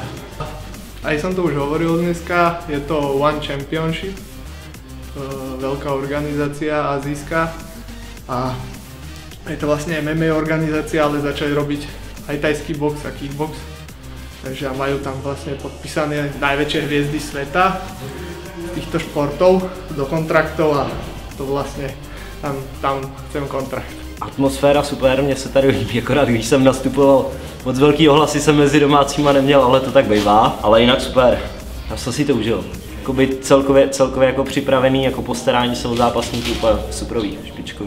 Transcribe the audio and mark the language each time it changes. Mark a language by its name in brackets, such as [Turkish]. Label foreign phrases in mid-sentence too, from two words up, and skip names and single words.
[Slovak] Aj som to už hovoril dneska, je to One Championship, veľká organizácia azijská a je to vlastne MMA organizácia, ale začali robiť aj thajský box a kickbox, takže majú tam vlastne podpísané najväčšie hviezdy sveta z týchto športov do kontraktov a to vlastně tam chcem kontrakt. [Czech] Atmosféra super, mně se tady líbí, akorát když jsem nastupoval, moc velký ohlasy jsem mezi domácíma neměl, ale to tak bývá, ale jinak super, já jsem si to užil. Jakoby celkově jako připravený, jako postarání se o zápasníky úplně superový, špičkový.